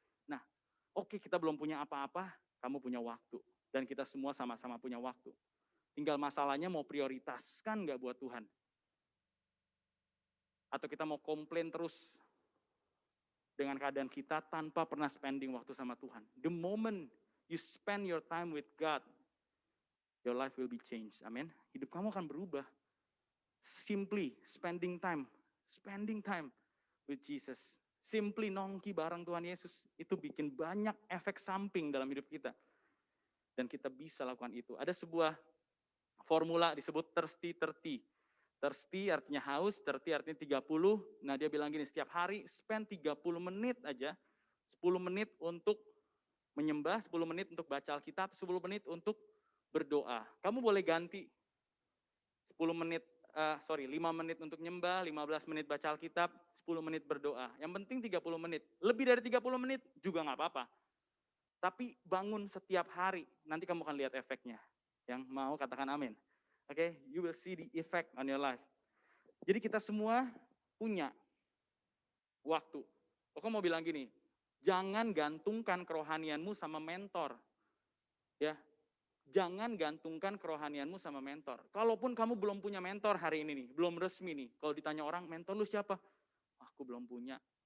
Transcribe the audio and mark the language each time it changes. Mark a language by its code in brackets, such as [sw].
[id] Nah, oke, kita belum punya apa-apa, kamu punya waktu. Dan kita semua sama-sama punya waktu. Tinggal masalahnya mau prioritaskan nggak buat Tuhan? Atau kita mau komplain terus dengan keadaan kita tanpa pernah spending waktu sama Tuhan. [en] The moment you spend your time with God, your life will be changed. Amin. [id] Hidup kamu akan berubah. [en] Simply spending time with Jesus. [id] Simply nongki bareng Tuhan Yesus. Itu bikin banyak efek samping dalam hidup kita. Dan kita bisa lakukan itu. Ada sebuah formula disebut thirsty 30. Thirsty artinya haus, 30 artinya 30. Nah dia bilang gini, setiap hari spend 30 menit aja. 10 menit untuk menyembah, 10 menit untuk baca Alkitab, 10 menit untuk berdoa. Kamu boleh ganti 5 menit untuk nyembah, 15 menit baca Alkitab, 10 menit berdoa. Yang penting 30 menit. Lebih dari 30 menit juga nggak apa-apa. Tapi bangun setiap hari, nanti kamu akan lihat efeknya. Yang mau katakan amin. [en] Oke, you will see the effect on your life. [id] Jadi kita semua punya waktu. Aku mau bilang gini, jangan gantungkan kerohanianmu sama mentor. Ya, jangan gantungkan kerohanianmu sama mentor. Kalaupun kamu belum punya mentor hari ini nih, belum resmi nih. Kalau ditanya orang, mentor lu siapa? Aku belum punya.